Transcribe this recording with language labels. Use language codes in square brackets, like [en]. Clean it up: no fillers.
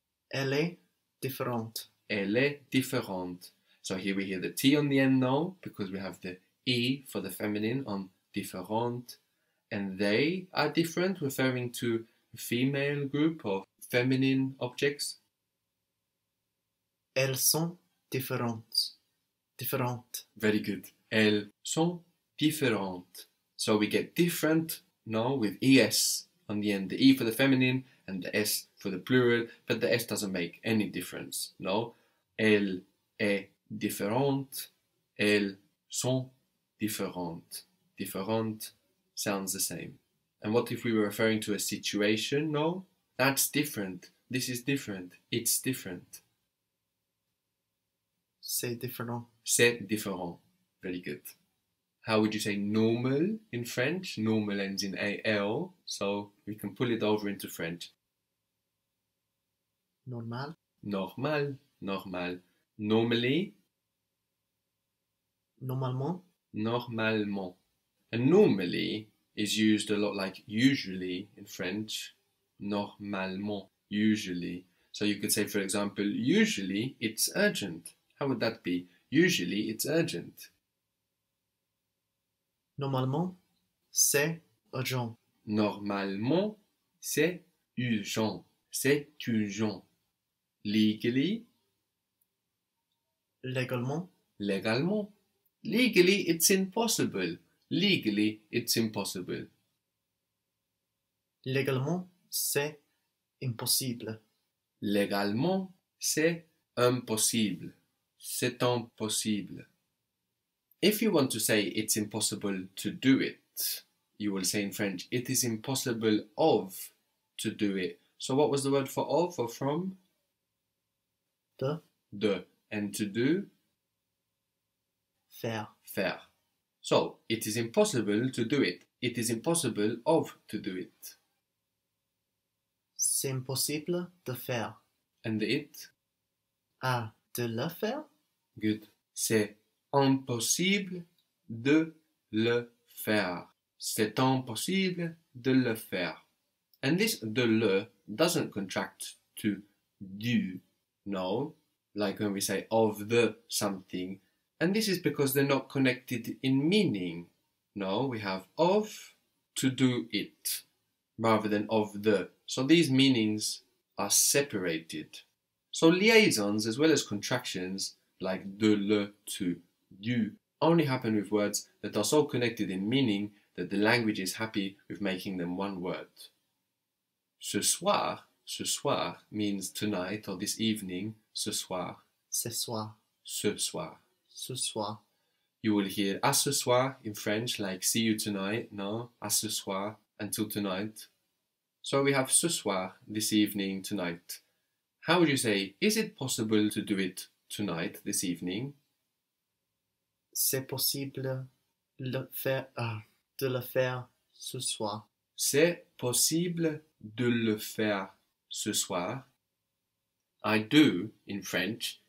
[fr] Elle est différente. Elle est différente. [en] So here we hear the T on the end now, because we have the E for the feminine on différente. And they are different, referring to a female group of feminine objects. [fr] Elles sont différentes. Différentes. [en] Very good. [fr] Elles sont différentes. [en] So we get different now with ES on the end. The E for the feminine and the S for the plural, but the S doesn't make any difference. [fr] No. Elle est différente. Elles sont différentes. [en] Différente sounds the same. And what if we were referring to a situation? No. That's different. This is different. It's different. [fr] C'est différent. C'est différent. [en] Very good. How would you say normal in French? Normal ends in AL, so we can pull it over into French. [fr] Normal. [en] Normal, normal. Normally, [fr] Normalement. normalement. [en] And normally is used a lot like usually in French. Normalement, usually. So you could say, for example, usually it's urgent. How would that be? Usually it's urgent. [fr] Normalement, c'est urgent. Normalement, c'est urgent. C'est urgent. [en] Legally, [fr] Légalement. légalement. [en] Legally, it's impossible. Legally, it's impossible. [fr] Légalement, c'est impossible. Légalement, c'est impossible. C'est impossible. [en] If you want to say it's impossible to do it, you will say in French, it is impossible of to do it. So what was the word for of or from? [fr] De. De. [en] And to do? [fr] Faire. Faire. [en] So, it is impossible to do it. It is impossible of to do it. [fr] C'est impossible de faire. [en] And the it? [fr] Ah, de le faire? [en] Good. [fr] C'est impossible de le faire. C'est impossible de le faire. [en] And this de le doesn't contract to du, no, like when we say of the something. And this is because they're not connected in meaning. No, we have of to do it rather than of the. So these meanings are separated. So liaisons as well as contractions like de le to du only happen with words that are so connected in meaning that the language is happy with making them one word. Ce soir means tonight or this evening, ce soir. [fr] Ce soir. Ce soir. Ce soir. [en] You will hear [fr] à ce soir [en] in French, like see you tonight, no? [fr] À ce soir, [en] until tonight. So we have ce soir, this evening, tonight. How would you say, is it possible to do it tonight, this evening? [fr] C'est possible le faire, de le faire ce soir. C'est possible de le faire ce soir. [en] I do, in French,